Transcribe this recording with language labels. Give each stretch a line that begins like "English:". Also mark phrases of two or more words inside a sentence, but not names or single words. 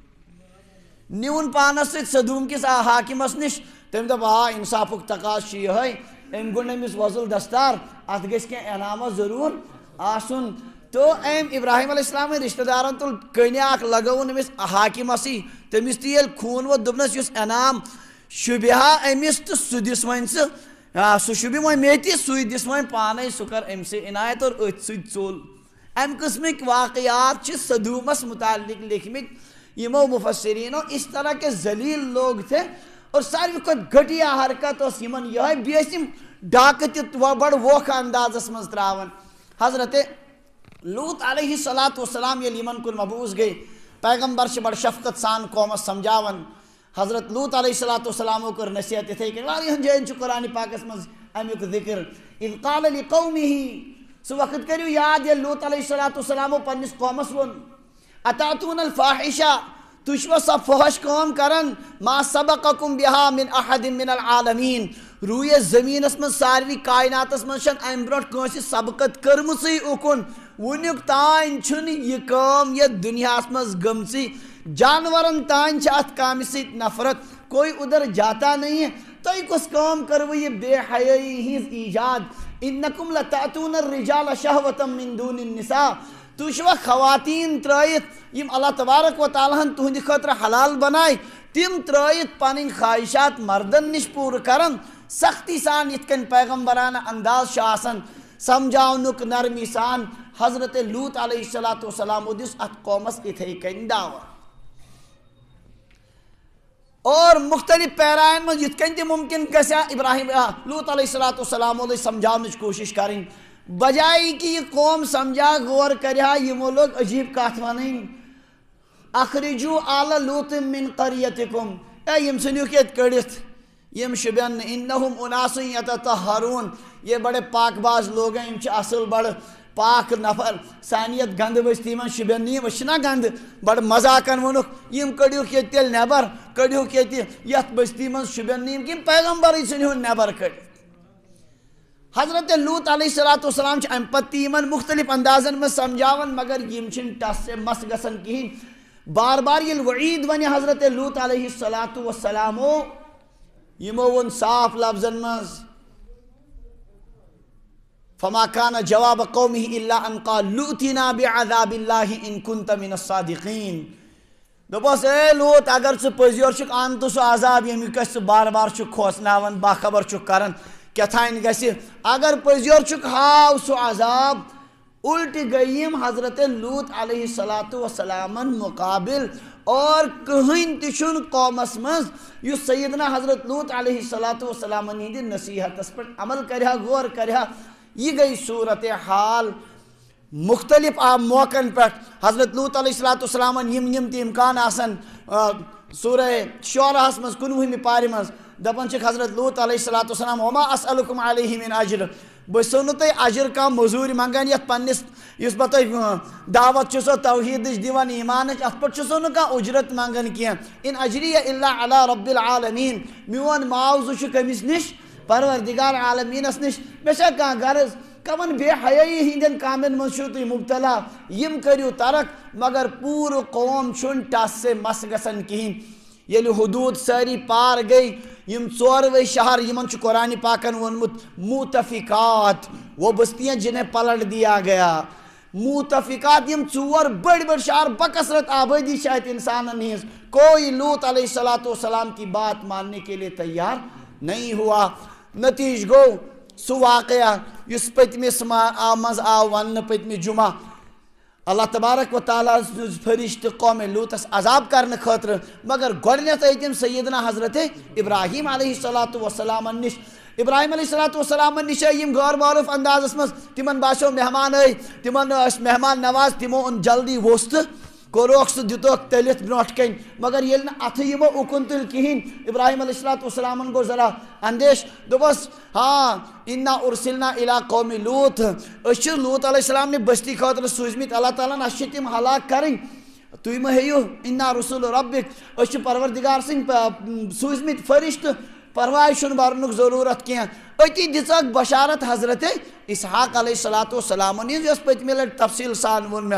Kashmiri: نیوٗن پانس سۭتۍ صدوٗم کِس حاکمس نِش تٔمۍ دوٚپ آ انصافُک تقاضہٕ چھُ یِہوٚے أمۍ گوٚنڈ أمِس وۄزُل دستار اتھ گژھِ کینٛہہ انعاما ضروٗر آسُن تو أمۍ ابراہیم علیہ السلامٕنۍ رشتہٕ دارن تُل کٔنہِ اکھ لگٲوُن أمِس حاکمسٕے تٔمِس تہِ ییٚلہِ خوٗن ووت دوٚپنس یُس انعام شوٗبہِ ہا أمِس تہٕ سُہ دِس وۄنۍ ژٕ سُہ شوٗبہِ وۄنۍ مےٚ تہِ سُے دِس وۄنۍ پانے سُہ کر أمسٕے عنایت اور أتھۍ سۭتۍ ژوٚل امہِ قٕسمٕکۍ واقعات چھِ صدوٗمس متعلق لیکھمٕتۍ یِمو مفسریٖنو
Urdu: اس طرح کے ذلیل لوگ تھے اور
Kashmiri: ساروی کھۄتہٕ گھٹیا حرکت اوس یِمن یِہوٚے بیٚیہِ ٲسۍ یِم ڈاکہٕ تہِ بڑٕ ووکھٕ اندازس منٛز ترٛاوان حضرت لوط علیہ الصلوۃ والسلام ییٚلہِ یِمن کُن مبعوٗث گٔے پیغمبر چھِ بڑٕ شفقت سان قومس سمجھاوان حضرت لوط علیہ الصلوۃ والسلامو کٔر نصیحت یِتھے کٔنۍ واریاہن جاین چھُ قرآنِ پاکس منٛز امیُک ذکر
Arabic: اذ قال لقومہ
Kashmiri: سُہ وقت کٔرِو یاد ییٚلہِ لوط علیہ الصلوۃ والسلامو پننس قومس ووٚن
Arabic: اتاتون الفاحشہ
Kashmiri: تُہۍ چھُوا سۄ فحش کٲم کران
Arabic: ما سبقکم بہا من احد من العالمین
Kashmiri: روٗیے زٔمیٖنس منٛز سارِوٕے کایناتس منٛز چھنہٕ امہِ برونٛٹھ کٲنٛسہِ سبقت کٔرمٕژٕے اُکُن وُنیُک تانۍ چھُنہٕ یہِ کٲم یتھ دُنیاہس منٛز گٔمژٕے جانورن تانۍ چھِ اتھ کامہِ سۭتۍ نفرت
Urdu: کوئی ادھر جاتا نہیں ہے
Kashmiri: تۄہہِ کۄس کٲم کٔروٕ یہِ بے حیٲیی ہِنٛز ایجاد
Arabic: انکم لتأتون الرجال شہوة من دون النساء
Kashmiri: تُہۍ چھِوا خواتیٖن ترٛٲیِتھ یِم اللہ تبارک و تعالیٰ ہن تُہنٛدِ خٲطرٕ حلال بناے تِم ترٛٲیِتھ پنٕنۍ خواہشات مردن نِش پوٗرٕ کران سختی سان یِتھ کٔنۍ پیغمبرانہ انداز چھُ آسان سمجھاونُک نرمی سان حضرت لوط علیہ الصلوۃ والسلامو دِژ اتھ قومس یِتھے کٔنۍ دعوت اور مختلف پیرایَن منٛز یِتھ کٔنۍ تہِ مُمکِن گژھِ ہا ابراہیم لوط علیہ الصلوۃ والسلامو لٔج سمجھاونٕچ کوٗشش کرٕنۍ بجائے کہ یہ قوم سمجھا غور کرہا یمو لوگ عجیب کتھ ونٕنۍ
Arabic: اخرجو آل لوط من قریتکم
Kashmiri: یم ژھٕنِوکھ ییٚتہِ کٔڑِتھ یم شُبٮ۪ن نہٕ
Arabic: انہم اناس یتطہرون
Urdu: یہ بڑے پاک باز لوگ ہیں
Kashmiri: یم چھِ اصل بڑٕ پاک نفر سانہِ یتھ گندٕ بستی منٛز شُبٮ۪ن نہٕ یم أسۍ چھِنا گندٕ بڑٕ مذاقن ووٚنُکھ یم کٔڑِوکھ ییٚتہِ تیٚلہِ نٮ۪بر کٔڑِوکھ ییٚتہِ یتھ بستی منٛز شُبٮ۪ن نہٕ یم پیغمبرٕے ژھٕنِہُن نٮ۪بر کٔڑِتھ حضرت لوط علیہ الصلوۃ والسلام چھِ امہِ پتہٕ تہِ یِمن مختلف اندازن منٛز سمجھاوان مگر یم چھِنہٕ ٹس سے مس گژھان کِہیٖنۍ بار بار ییٚلہِ وعیٖد ونہِ حضرت لوط علیہ الصلوۃ والسلامو یِمو ووٚن صاف لفظن منٛز
Arabic: فما كان جواب قومه الا ان قالوا ائتنا بعذاب الله ان كنت من الصادقين
Kashmiri: دوٚپُس اے لوط اگر ژٕ پٔزۍ یور چھُکھ ان تہٕ سُہ عذاب ییٚمیُک أسۍ ژٕ بار بار چھُکھ کھوژناوان باخبر چھُکھ کران کیٛاتھانۍ گژھِ اگر پٔزۍ یور چھُکھ ہاو سُہ عذاب الٹہِ گٔے یِم حضرت لوط علیہ الصلوۃ والسلامن مقابل اور کٕہٕنۍ تہِ چھُنہٕ قومس منٛز یُس سیدنا حضرت لوط علیہ الصلوۃ والسلامن ہِنٛدِ نصیحتس پٮ۪ٹھ عمل کرِہا غور کرِہا یہ گئی صورت حال مختلف موقعن پٮ۪ٹھ حضرت لوط علیہ الصلوۃ والسلامن یم تہِ امکان آسان سورہ شعراہس منٛز 19وٕمہِ پارِ منٛز دپان چھِکھ حضرت لوط علیہ الصلوۃ والسلام
Arabic: وما اسألکم علیہ من اجر
Kashmiri: بہٕ چھُسو نہٕ تۄہہِ اجر کانٛہہ موٚزوٗرۍ منٛگان یتھ پننس یُس بہٕ تۄہہِ دعوت چھُسو توحیٖدٕچ دِوان ایٖمانٕچ اتھ پٮ۪ٹھ چھُسو نہٕ کانٛہہ اُجرت منٛگان کینٛہہ
Arabic: ان اجریہ الا علی رب العالمین
Kashmiri: میون معاوضہٕ چھُ کٔمِس نِش پروردگار عالمیٖنس نِش مےٚ چھا کانٛہہ غرض کمن بے حیٲیی ہٕنٛدٮ۪ن کامٮ۪ن منٛز چھِو تُہۍ مُبتلا یم کٔرِو ترک مگر پوٗرٕ قوم چھُنہٕ ٹس سے مس گژھان کِہیٖنۍ ییٚلہِ حدوٗد سٲری پار گٔے یم ژورؤے شہر یمن چھُ قرآنِ پاکن ووٚنمُت مُتفِقات
Urdu: وہ بستیاں جنہیں پلٹ دیا گیا
Kashmiri: متفقات یم ژور بڑ بڑ شہر بکثرت آبادی شاید انسان ہز،
Urdu: کوئی لوط علیہ السلام کی بات ماننے کے لیے تیار نہیں ہوا۔
Kashmiri: نتیج گو سو واقعہ اس پتمس مز آو ون پتمہ جمعہ، اللہ تبارک و تعالیٰ فرشتہ قوم لوطس عذاب کرنے خاطر، مگر گۄڈنیتھ آئی تم سیدنا حضرت ابراہیم علیہ السلام نش۔ ابراہیم علیہ السلام نش آئی غور معروف انداز مز، تمن باسیو مہمان آئی، تمن مہمان نواز، تمو ان جلدی ووست کوروک سہ دتوک تلت برونٹ کن، مگر یل اتھ یمو اکن تل کہین، ابراہیم علیہ السلام گو ذرا اندیش، دوپس ہاں
Arabic: انا ارسلنا الی قوم لوط،
Kashmiri: اس لوط علیہ السلام نے بستی خاطر سوزمت اللہ تعالیٰ نے اس تم ہلاک کریں، تھی مہ ہیو
Arabic: انا رسول ربک،
Kashmiri: اس پروردگار سن سوزمت فرشت، پرواہ چھن برنک ضرورت کی، اتی دژک بشارت حضرت اسحاق علیہ السلام اس پتمہ لٹ تفصیل سان ون میں۔